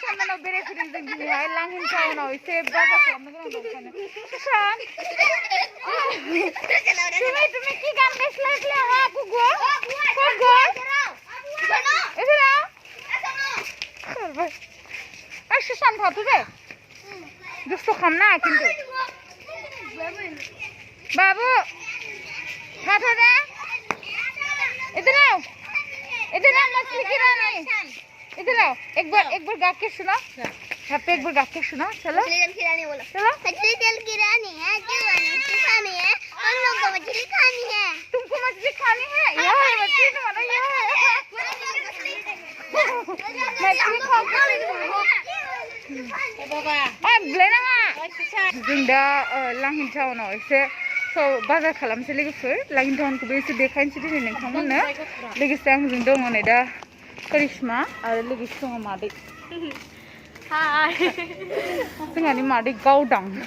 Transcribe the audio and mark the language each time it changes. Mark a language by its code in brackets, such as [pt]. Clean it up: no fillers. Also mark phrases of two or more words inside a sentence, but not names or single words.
[brx] टाउनाव बेरायफैदों जों दिनैहाय लांहिन टाउनाव एसे बाजार खालामनो गोनां दं ओंखायनो सुशान [bn] তুমি কি গান গাইছিলে হ্যাঁ গুগু গুগু এখানে আর সুশান ভাবতো যে দুষ্ট খাম না কিন্তু [hi] बाबू खाते दे इधर आओ मछली की रानी इधर आओ एक बार गा के सुना यहाँ पे एक बार गा के सुना चलो मछली तेल की रानी बोलो चलो मछली तेल की रानी है खानी है हम लोग को मछली खानी है तुमको मछली खानी है यार मछली तुम्हारा यार मछली खाओ बाबा [brx] लेना जों दा लांहिन टाउनाव एसे बाजार खालामसै लोगोफोर लांहिन टाउनखौबो एसे देखायनोसै दिनै नोंथांमोननो लोगोसे आंजों दङ नै दा करिश्मा आरो लोगोसे दङ मादै हाय जोंहानि मादै गावदां